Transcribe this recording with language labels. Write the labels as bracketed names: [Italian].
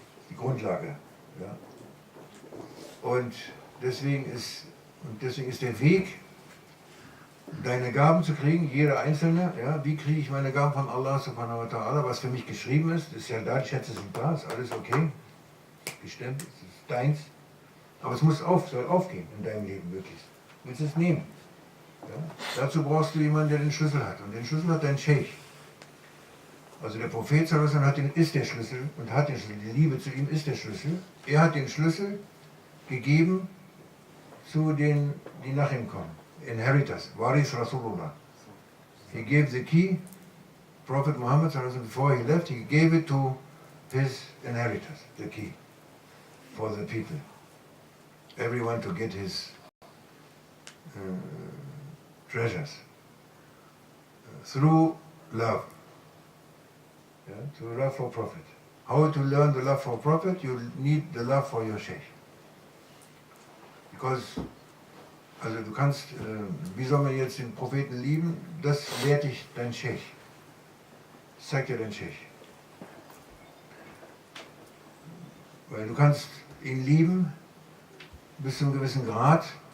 [German] Die Grundlage. Ja. Und deswegen ist der Weg, deine Gaben zu kriegen, jeder Einzelne, ja, wie kriege ich meine Gaben von Allah subhanahu wa ta'ala, was für mich geschrieben ist ja da, die Schätze sind da, ist alles okay, gestemmt, es ist deins, aber es soll aufgehen in deinem Leben möglichst. Du willst es nehmen. Ja? Dazu brauchst du jemanden, der den Schlüssel hat, und den Schlüssel hat dein Sheikh. Also der Prophet sallallahu alaihi wasallam ist der Schlüssel und hat den Schlüssel, die Liebe zu ihm ist der Schlüssel. Er hat den Schlüssel gegeben zu denen, die nach ihm kommen. [English] Inheritors, Waris Rasulullah. He gave the key, Prophet Muhammad, before he left, he gave it to his inheritors, the key, for the people. Everyone to get his treasures through love. Yeah, through love for Prophet. How to learn the love for Prophet? You need the love for your Sheikh. [German] Because, also du kannst, wie soll man jetzt den Propheten lieben? Das lehrt dich dein Sheikh. Das zeigt dir dein Sheikh. Weil du kannst ihn lieben bis zu einem gewissen Grad.